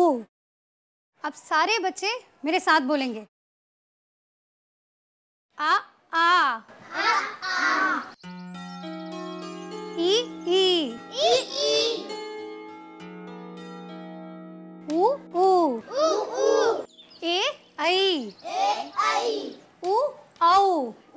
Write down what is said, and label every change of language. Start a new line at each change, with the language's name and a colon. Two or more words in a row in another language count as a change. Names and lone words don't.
Hindi: अब सारे बच्चे मेरे साथ बोलेंगे। आ आ, ई ई, ऊ ऊ, ए ऐ, उ औ,